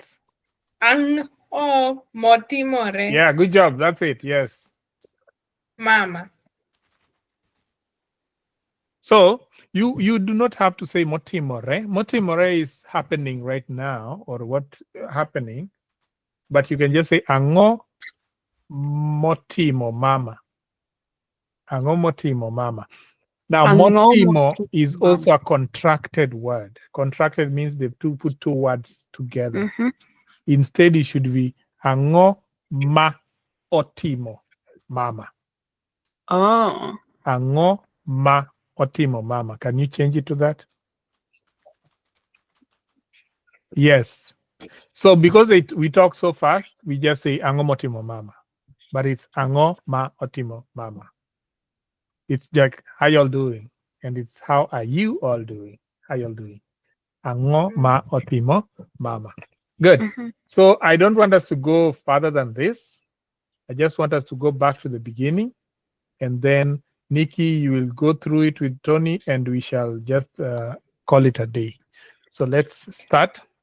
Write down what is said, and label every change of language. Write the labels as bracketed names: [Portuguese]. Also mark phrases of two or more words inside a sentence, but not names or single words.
[Luo (Kenya and Tanzania)] Ang'o motimore [English] Yeah, good job. That's it. Yes. [Luo (Kenya and Tanzania)] mama? [English] So you do not have to say motimore. Motimore is happening right now, or what happening, but you can just say [Luo (Kenya and Tanzania)] ango motimo mama. Ango motimo mama. [English] Now, motimo is also a contracted word. Contracted means they've put two words together. Mm-hmm. Instead, it should be [Luo (Kenya and Tanzania)] ango ma otimo mama. [English] Oh. [Luo (Kenya and Tanzania)] Ango ma otimo mama. [English] Can you change it to that? Yes. So because we talk so fast, we just say [Luo (Kenya and Tanzania)] ango motimo mama. [English] But it's [Luo (Kenya and Tanzania)] ango ma otimo mama. [English] It's like, how y'all doing? And it's how are you all doing? How y'all doing? [Luo (Kenya and Tanzania)] Ango ma otimo mama. Good. [English] Mm-hmm. So I don't want us to go further than this. I just want us to go back to the beginning. And then, Nikki, you will go through it with Tony, and we shall just call it a day. So let's start.